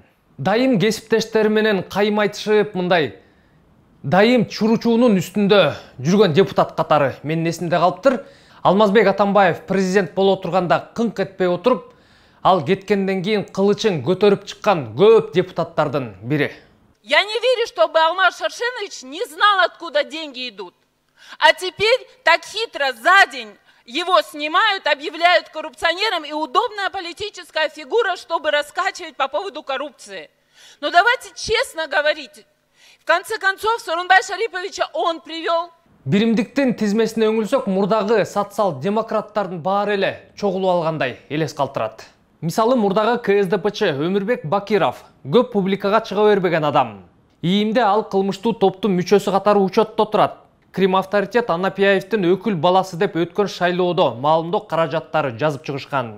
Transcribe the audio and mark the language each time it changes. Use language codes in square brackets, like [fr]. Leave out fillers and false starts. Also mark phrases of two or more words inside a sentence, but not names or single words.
[ky] Дайым кесиптештери менен кайым айтышып мындай. Дайым чуручуунун үстүндө жүргөн депутат катары менин эсимде калыптыр. Алмазбек Атамбаев президент боло турганда кыңк этпей отуруп, ал кеткенден кийин кылычын көтөрүп чыккан көп депутаттардын бири. [ru] Я не верю, чтобы Алмаз Шаршенович не знал, откуда деньги идут. А теперь так хитро за день его снимают, объявляют коррупционером, и удобная политическая фигура, чтобы раскачивать по поводу коррупции. Но давайте честно говорить. В конце концов, Сооронбай Шариповича он привел. [ky] Биримдиктин тизмесине өңүлсөк, мурдагы социал-демократтардын баары эле чогулуп алгандай элес калтырат. Мисалы, мурдагы КСДПчы Өмүрбек Бакиров көп публикага чыга бербеген адам. ИИМде ал кылмыштуу топтун мүчөсү катары учетто турат. Крим авторитет Анапияевдин өкүл баласы деп өткөн шайлоодо маалымдоо каражаттары жазып чыгышкан.